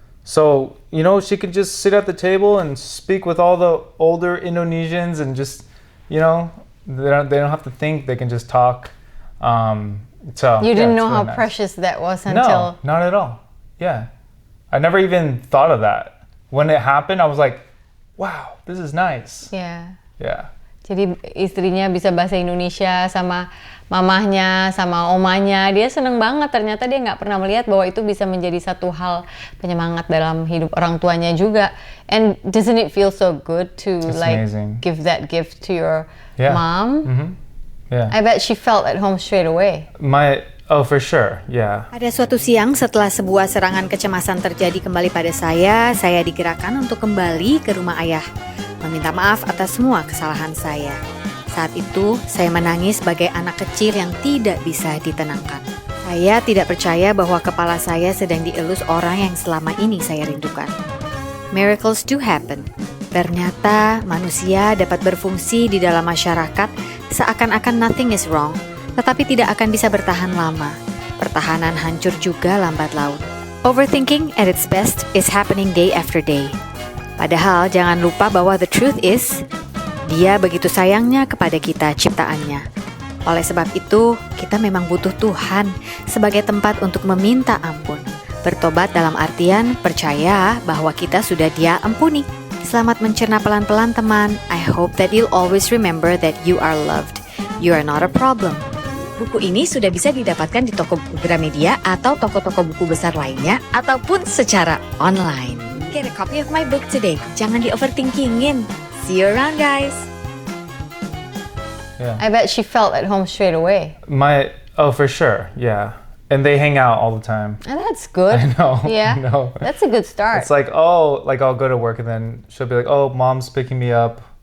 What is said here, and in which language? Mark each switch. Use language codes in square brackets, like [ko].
[en] So, she could just sit at the table and speak with all the older Indonesians and just, they don't have to think. They can just talk. So you didn't know really how nice. Precious that was until... No, not at all. Yeah. I never even thought of that. When it happened, I was like, wow, this is nice. Yeah. Yeah. [id] Jadi istrinya bisa bahasa Indonesia sama mamahnya, sama omanya. Dia seneng banget. Ternyata dia nggak pernah melihat bahwa itu bisa menjadi satu hal penyemangat dalam hidup orang tuanya juga. [en] And doesn't it feel so good to amazing. Give that gift to your mom? Mm-hmm. Yeah. I bet she felt at home straight away. Oh, for sure, yeah. [id] Pada suatu siang setelah sebuah serangan kecemasan terjadi kembali pada saya digerakkan untuk kembali ke rumah ayah, meminta maaf atas semua kesalahan saya. Saat itu, saya menangis sebagai anak kecil yang tidak bisa ditenangkan. Saya tidak percaya bahwa kepala saya sedang dielus orang yang selama ini saya rindukan. [en] Miracles do happen. [id] Ternyata manusia dapat berfungsi di dalam masyarakat seakan-akan [en] nothing is wrong, [id] tetapi tidak akan bisa bertahan lama. Pertahanan hancur juga lambat laun. [en] Overthinking at its best is happening day after day. [id] Padahal jangan lupa bahwa [en] the truth is, [id] Dia begitu sayangnya kepada kita ciptaannya. Oleh sebab itu, kita memang butuh Tuhan sebagai tempat untuk meminta ampun. Bertobat dalam artian percaya bahwa kita sudah Dia ampuni. Selamat mencerna pelan-pelan teman. [en] I hope that you'll always remember that you are loved. You are not a problem. [id] Buku ini sudah bisa didapatkan di toko buku Gramedia atau toko-toko buku besar lainnya, ataupun secara online. [en] Get a copy of my book today. [id] Jangan di-overthinkingin. [en] See you around, guys! Yeah. I bet she felt at home straight away. For sure. Yeah. And they hang out all the time. And that's good. I know. Yeah. I know. That's a good start. It's like, I'll go to work and then she'll be like, oh, mom's picking me up.